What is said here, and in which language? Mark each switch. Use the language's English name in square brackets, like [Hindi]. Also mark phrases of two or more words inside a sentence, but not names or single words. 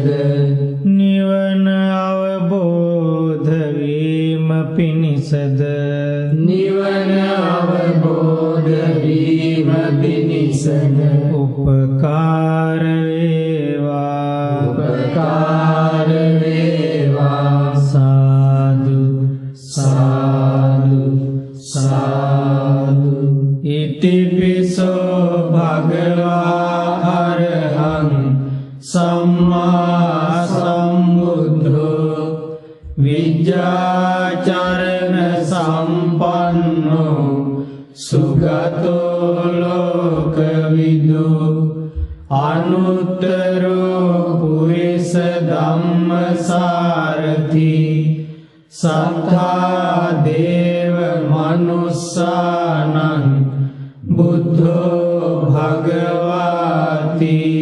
[Sinhala] නිවන අවබෝධ වීම පිණිසද නිවන අවබෝධ වීම පිණිසද උපකාර වේවා උපකාර වේවා සාදු සාදු සාදු [Pali] ඉතිපිසෝ භගවා අරහං සම්මා සම්බුද්ධෝ විජ්ජාචරණ සම්පන්නෝ සුගතෝ ලෝකවිදු අනුත්තරෝ පුරිස ධම්මසාරති සත්තා දේව මනුස්සානං බුද්ධෝ භගවාති